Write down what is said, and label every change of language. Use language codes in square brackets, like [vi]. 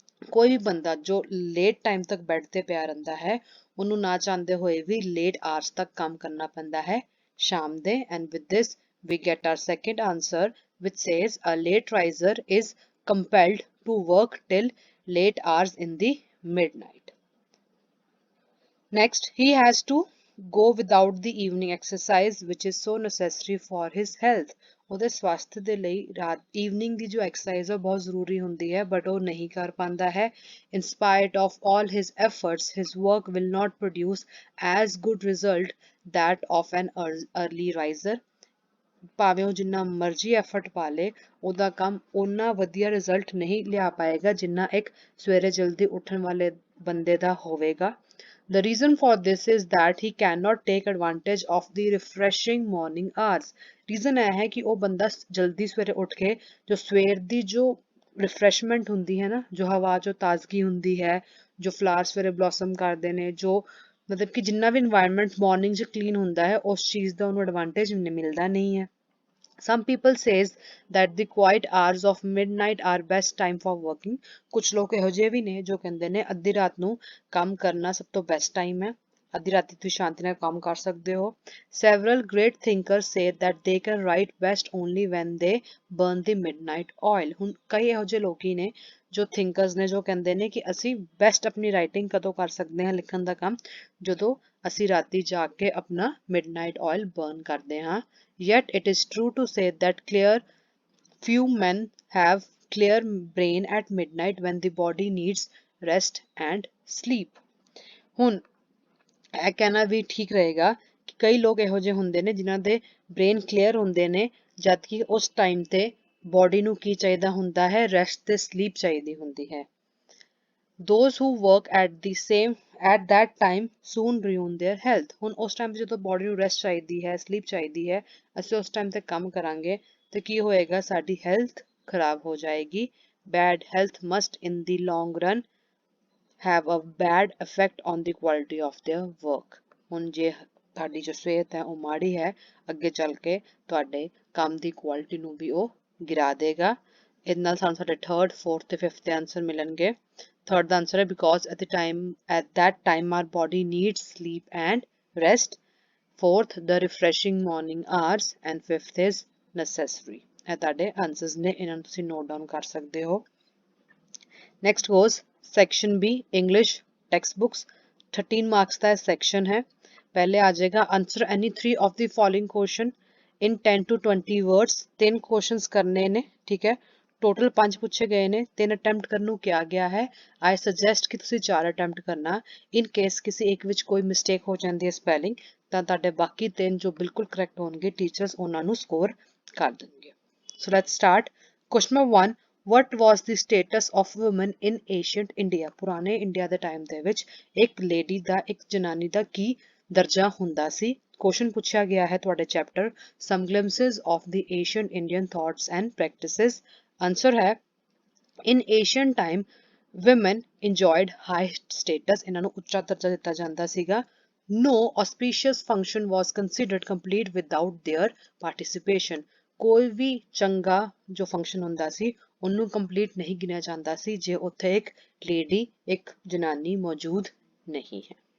[pa] ਕੋਈ ਵੀ ਬੰਦਾ ਜੋ ਲੇਟ ਟਾਈਮ ਤੱਕ ਬੈੱਡ ਤੇ ਪਿਆ ਰਹਿੰਦਾ ਹੈ ਉਹਨੂੰ ਨਾ ਚਾਹੁੰਦੇ ਹੋਏ ਵੀ ਲੇਟ ਆਵਰਸ ਤੱਕ ਕੰਮ ਕਰਨਾ ਪੈਂਦਾ ਹੈ ਸ਼ਾਮ ਦੇ। [en] and with this we get our second answer which says a late riser is compelled to work till late hours in the midnight. Next, he has to go without the evening exercise which is so necessary for his health. [pa] ਉਹਦੇ ਸਵਾਸਥ ਦੇ ਲਈ ਰਾਤ evening ਦੀ ਜੋ exercise ਹੈ ਬਹੁਤ ਜ਼ਰੂਰੀ ਹੁੰਦੀ ਹੈ ਬਟ ਉਹ ਨਹੀਂ ਕਰ ਪਾਉਂਦਾ ਹੈ। [en] in spite of all his efforts his work will not produce as good result that of an early riser. [pa] ਭਾਵੇਂ ਉਹ ਜਿੰਨਾ ਮਰਜ਼ੀ ਐਫਰਟ ਪਾ ਲੇ ਉਹਦਾ ਕੰਮ ਓਨਾ ਵਧੀਆ ਰਿਜ਼ਲਟ ਨਹੀਂ ਲਿਆ ਪਾਏਗਾ ਜਿੰਨਾ ਇੱਕ ਸਵੇਰੇ ਜਲਦੀ ਉੱਠਣ ਵਾਲੇ ਬੰਦੇ ਦਾ ਹੋਵੇਗਾ। [en] The reason for this is that he cannot take advantage of the refreshing morning hours. [pa] Reason ਇਹ ਹੈ ਕਿ ਉਹ ਬੰਦਾ ਜਲਦੀ ਸਵੇਰੇ ਉੱਠ ਕੇ ਜੋ ਸਵੇਰ ਦੀ ਜੋ ਰਿਫਰੈਸ਼ਮੈਂਟ ਹੁੰਦੀ ਹੈ ਨਾ, ਜੋ ਹਵਾ ਜੋ ਤਾਜ਼ਗੀ ਹੁੰਦੀ ਹੈ, ਜੋ ਫਲਾਵਰ ਸਵੇਰੇ ਬਲੌਸਮ ਕਰਦੇ ਨੇ, ਜੋ ਮਤਲਬ ਕਿ ਜਿੰਨਾ ਵੀ ਇਨਵਾਇਰਨਮੈਂਟ ਮਾਰਨਿੰਗ 'ਚ ਕਲੀਨ ਹੁੰਦਾ ਹੈ ਉਸ ਚੀਜ਼ ਦਾ ਉਹਨੂੰ ਐਡਵਾਂਟੇਜ ਮਿਲਦਾ ਨਹੀਂ ਹੈ। [en] Some people says that the quiet hours of midnight are best time for working. [pa] ਕੁਝ ਲੋਕ ਇਹੋ ਜਿਹੇ ਵੀ ਨੇ ਜੋ ਕਹਿੰਦੇ ਨੇ ਅੱਧੀ ਰਾਤ ਨੂੰ ਕੰਮ ਕਰਨਾ ਸਭ ਤੋਂ ਬੈਸਟ ਟਾਈਮ ਹੈ, ਅੱਧੀ ਰਾਤੀ ਤੁਸੀਂ ਸ਼ਾਂਤੀ ਨਾਲ ਕੰਮ ਕਰ ਸਕਦੇ ਹੋ। [en] Several great thinkers say that they can write best only when they burn the midnight oil. [pa] ਹੁਣ ਕਈ ਇਹੋ ਜਿਹੇ ਲੋਕੀ ਨੇ ਜੋ ਥਿੰਕਰਸ ਨੇ ਜੋ ਕਹਿੰਦੇ ਨੇ ਕਿ ਅਸੀਂ ਬੈਸਟ ਆਪਣੀ ਰਾਈਟਿੰਗ ਕਦੋਂ ਕਰ ਸਕਦੇ ਹਾਂ ਲਿਖਣ ਦਾ ਕੰਮ ਜਦੋਂ ਅਸੀਂ ਰਾਤੀ ਜਾ ਕੇ ਆਪਣਾ ਮਿਡਨਾਈਟ ਆਇਲ ਬਰਨ ਕਰਦੇ ਹਾਂ। [en] Yet it is true to say that few men have clear brain at midnight when the body needs rest and sleep. [pa] ਹੁਣ ਇਹ ਕਹਿਣਾ ਵੀ ਠੀਕ ਰਹੇਗਾ ਕਿ ਕਈ ਲੋਕ ਇਹੋ ਜਿਹੇ ਹੁੰਦੇ ਨੇ ਜਿਨ੍ਹਾਂ ਦੇ ਬ੍ਰੇਨ ਕਲੀਅਰ ਹੁੰਦੇ ਨੇ ਜਦ ਕਿ ਉਸ ਟਾਈਮ ਤੇ ਬੋਡੀ ਨੂੰ ਕੀ ਚਾਹੀਦਾ ਹੁੰਦਾ ਹੈ, ਰੈਸਟ ਤੇ ਸਲੀਪ ਚਾਹੀਦੀ ਹੁੰਦੀ ਹੈ। [en] Those who work at that time soon ruin their health. [pa] ਹੁਣ ਉਸ ਟਾਈਮ ਤੇ ਜਦੋਂ ਬੋਡੀ ਨੂੰ ਰੈਸਟ ਚਾਹੀਦੀ ਹੈ, ਸਲੀਪ ਚਾਹੀਦੀ ਹੈ, ਅਸੀਂ ਉਸ ਟਾਈਮ ਤੇ ਕੰਮ ਕਰਾਂਗੇ ਤੇ ਕੀ ਹੋਏਗਾ, ਸਾਡੀ ਹੈਲਥ ਖਰਾਬ ਹੋ ਜਾਏਗੀ। [en] Bad health must in the long run have a bad effect on the quality of their work. [pa] ਹੁਣ ਜੇ ਤੁਹਾਡੀ ਜੋ ਸਿਹਤ ਹੈ ਉਹ ਮਾੜੀ ਹੈ ਅੱਗੇ ਚੱਲ ਕੇ ਤੁਹਾਡੇ ਕੰਮ ਦੀ ਕੁਆਲਿਟੀ ਨੂੰ ਵੀ ਉਹ ਗਿਰਾ ਦੇਗਾ। ਇਹਦੇ ਨਾਲ ਸਾਨੂੰ ਸਾਡੇ ਥਰਡ ਫੋਰਥ ਤੇ ਫਿਫਥ ਦੇ ਆਂਸਰ ਮਿਲਣਗੇ। ਥਰਡ ਦਾ ਆਂਸਰ ਹੈ because [en] at that time our body needs sleep and rest। fourth the refreshing morning hours and fifth is necessary। [pa] ਇਹ ਤੁਹਾਡੇ ਆਂਸਰਸ ਨੇ, ਇਹਨਾਂ ਨੂੰ ਤੁਸੀਂ ਨੋਟ ਡਾਊਨ ਕਰ ਸਕਦੇ ਹੋ। [en] Next goes section B English text books. [pa] 13 marks ਦਾ ਸੈਕਸ਼ਨ ਹੈ। ਪਹਿਲੇ ਆ ਜਾਏਗਾ [en] Answer any 3 of the following question in 10 to 20 words। [pa] 3 questions ਕਰਨੇ ਨੇ, ਠੀਕ ਹੈ। ਟੋਟਲ 5 ਪੁੱਛੇ ਗਏ ਨੇ, 3 ਅਟੈਂਪਟ ਕਰਨ ਨੂੰ ਕਿਹਾ ਗਿਆ ਹੈ। [en] I suggest [pa] ਕਿ ਤੁਸੀਂ 4 ਅਟੈਂਪਟ ਕਰਨਾ। ਇਨ ਕੇਸ ਕਿਸੇ ਇੱਕ ਵਿੱਚ ਕੋਈ ਮਿਸਟੇਕ ਹੋ ਜਾਂਦੀ ਹੈ ਸਪੈਲਿੰਗ, ਤਾਂ ਤੁਹਾਡੇ ਬਾਕੀ 3 ਜੋ ਬਿਲਕੁਲ ਕਰੈਕਟ ਹੋਣਗੇ ਟੀਚਰਸ ਉਹਨਾਂ ਨੂੰ ਸਕੋਰ ਕਰ ਦੇਣਗੇ। [en] So let's start. Question number 1, what was the status of women in ancient India। [pa] ਪੁਰਾਣੇ ਇੰਡੀਆ ਦੇ ਟਾਈਮ ਦੇ ਵਿੱਚ ਇੱਕ ਲੇਡੀ ਦਾ, ਇੱਕ ਜਨਾਨੀ ਦਾ ਕੀ ਦਰਜਾ ਹੁੰਦਾ ਸੀ। ਕੁਐਸਚਨ ਪੁੱਛਿਆ ਗਿਆ ਹੈ ਤੁਹਾਡੇ chapter [en] some glimpses of the ancient Indian thoughts and practices। Answer ਹੈ in ancient time women enjoyed high status। [pa] ਇਹਨਾਂ ਨੂੰ ਉੱਚਾ ਦਰਜਾ ਦਿੱਤਾ ਜਾਂਦਾ ਸੀਗਾ। [en] no auspicious function was considered complete without their participation। [pa] ਕੋਈ ਵੀ ਚੰਗਾ ਜੋ ਫੰਕਸ਼ਨ ਹੁੰਦਾ ਸੀ ਉਹਨੂੰ ਕੰਪਲੀਟ ਨਹੀਂ ਗਿਣਿਆ ਜਾਂਦਾ ਸੀ ਜੇ ਉੱਥੇ ਇੱਕ ਲੇਡੀ, ਇੱਕ ਜਨਾਨੀ ਮੌਜੂਦ ਨਹੀਂ ਹੈ।